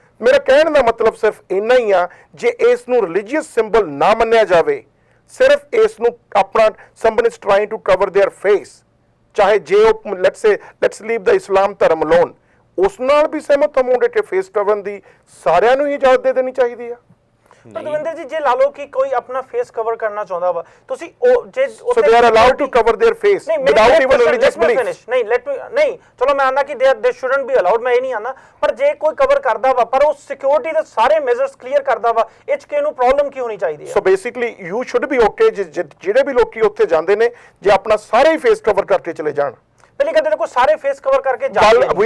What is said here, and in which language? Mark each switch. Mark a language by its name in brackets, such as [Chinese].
[Punjabi] ਮੇਰਾ ਕਹਿਣ ਦਾ ਮਤਲਬ ਸਿਰਫ ਇੰਨਾ ਹੀ ਆ, ਜੇ ਇਸ ਨੂੰ ਰਿਲੀਜੀਅਸ ਸਿੰਬਲ ਨਾ ਮੰਨਿਆ ਜਾਵੇ, ਸਿਰਫ ਇਸ ਨੂੰ ਆਪਣਾ [English] somebody is trying to cover their face, [Punjabi] ਚਾਹੇ ਜੇ ਉਹ [English] let's leave the [Punjabi] ਇਸਲਾਮ ਧਰਮ alone, ਉਸ ਨਾਲ ਵੀ ਸਹਿਮਤ ਹੋਵੋਗੇ ਕਿ ਫੇਸ ਕਵਰ ਦੀ ਸਾਰਿਆਂ ਨੂੰ ਹੀ ਇਜਾਜ਼ਤ ਦੇ ਦੇਣੀ ਚਾਹੀਦੀ ਆ। ਪਰ ਦਵਿੰਦਰ ਜੀ, ਜੇ ਲਾ ਲਓ ਕਿ ਕੋਈ ਆਪਣਾ ਫੇਸ ਕਵਰ ਕਰਨਾ ਚਾਹੁੰਦਾ ਵਾ, ਤੁਸੀਂ ਉਹ ਜੇ [English] so they are allowed to cover their face without even religious belief। [Punjabi] ਨਹੀਂ ਚਲੋ ਮੈਂ ਆਨਾ ਕਿ [English] they shouldn't be allowed, [Punjabi] ਮੈਂ ਇਹ ਨਹੀਂ ਆਨਾ, ਪਰ ਜੇ ਕੋਈ ਕਵਰ ਕਰਦਾ ਵਾ ਪਰ ਉਹ ਸਿਕਿਉਰਿਟੀ ਦੇ ਸਾਰੇ ਮੇਜਰਸ ਕਲੀਅਰ ਕਰਦਾ ਵਾ, ਇਹ ਚ ਕਿਹਨੂੰ ਪ੍ਰੋਬਲਮ ਕੀ ਹੋਣੀ ਚਾਹੀਦੀ ਹੈ? So basically [English] you should be okay [Punjabi] ਜਿਹੜੇ ਵੀ ਲੋਕੀ ਉੱਥੇ ਜਾਂਦੇ ਨੇ ਜੇ ਆਪਣਾ ਸਾਰੇ ਹੀ ਫੇਸ ਕਵਰ ਕਰਕੇ ਚਲੇ ਜਾਣ। ਪਹਿਲੀ ਗੱਲ ਦੇਖੋ, ਸਾਰੇ ਫੇਸ ਕਵਰ ਕਰਕੇ ਜਾਂਦੇ ਨੇ,